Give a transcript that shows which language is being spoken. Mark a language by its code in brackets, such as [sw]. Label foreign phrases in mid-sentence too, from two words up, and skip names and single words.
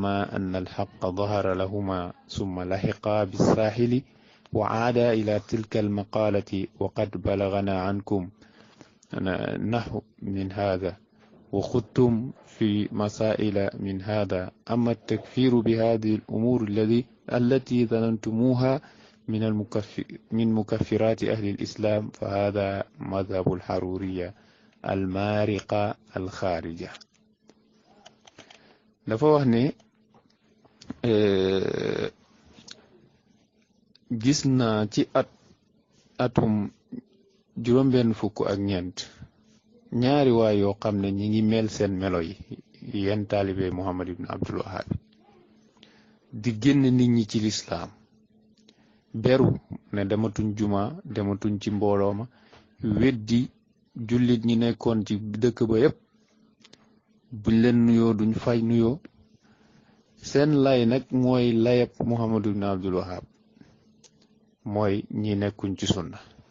[ar] أن الحق ظهر لهما ثم لحقا بالساحل وعادا إلى تلك المقالة وقد بلغنا عنكم نحو من هذا وخضتم في مسائل من هذا أما التكفير بهذه الأمور التي ظننتموها من مكفرات أهل الإسلام فهذا مذهب الحرورية المارقة الخارجة. [wo] dafa wax ne gis naa ci atum juróom-benn fukk ak ñeent ñaari waay yoo xam ne ñi ngi mel seen melo yi yenn taalibe Muhammad ibn Abdul Wahhab di génn nit ñi ci lislaam beru ne dematuñ juma dematuñ ci mbooloo ma weddi jullit ñi nekkoon ci dëkk ba yépp buñ leen nuyoo duñ fay nuyoo seen lay nag mooy layab Muhammad ibn Abdul Wahhab mooy ñi nekkuñ ci sunna